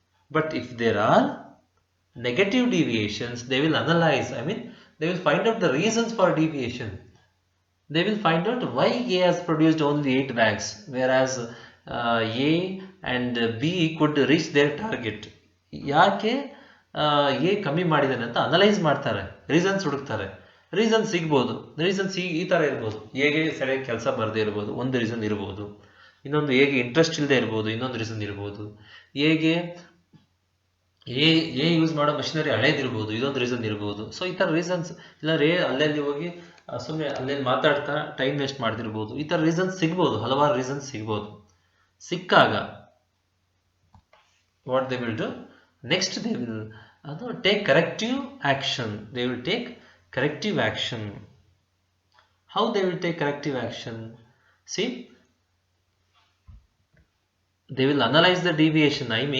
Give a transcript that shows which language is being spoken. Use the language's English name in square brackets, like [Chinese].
[English] But if there are negative deviations, they will analyze. They will find out the reasons for deviation. They will find out why A has produced only 8 bags, whereas A and B could reach their target. [Kannada] ಯಾಕೆ A ಕಮ್ಮಿ ಮಾಡಿದಾನೆ ಅಂತ analyse ಮಾಡ್ತಾರೆ, reasons ಹುಡುಕ್ತಾರೆ. Reason ಸಿಗ್ಬೋದು. Reasons ಈ ಥರ ಇರ್ಬೋದು. ಹೇಗೆ ಸರಿಯಾಗಿ ಕೆಲಸ ಬರದೇ ಇರ್ಬೋದು, ಒಂದು ರೀಸನ್ ಇರ್ಬೋದು. ಇನ್ನೊಂದು ಹೇಗೆ ಇಂಟ್ರೆಸ್ಟ್ ಇಲ್ಲದೆ ಇರ್ಬೋದು, ಇನ್ನೊಂದು ರೀಸನ್ ಇರ್ಬೋದು. ಹೇಗೆ ಎ ಯೂಸ್ ಮಾಡೋ ಮಷಿನರಿ ಹಳೇದಿರ್ಬೋದು, ಇದೊಂದು ರೀಸನ್ ಇರ್ಬೋದು. ಸೊ ಈ ಥರ ರೀಸನ್ಸ್ ಇಲ್ಲ, ಅಲ್ಲಲ್ಲಿ ಹೋಗಿ ಸುಮ್ಮನೆ ಅಲ್ಲೇನು ಮಾತಾಡ್ತಾ ಟೈಮ್ ವೇಸ್ಟ್ ಮಾಡ್ತಿರ್ಬೋದು. ಈ ಥರ ರೀಸನ್ಸ್ ಸಿಗ್ಬೋದು, ಹಲವಾರು ರೀಸನ್ಸ್ ಸಿಗ್ಬೋದು. ಸಿಕ್ಕಾಗ [English] what they will do? Next they will take corrective action. They will take corrective action. How they will take corrective action? See, they will analyze the deviation.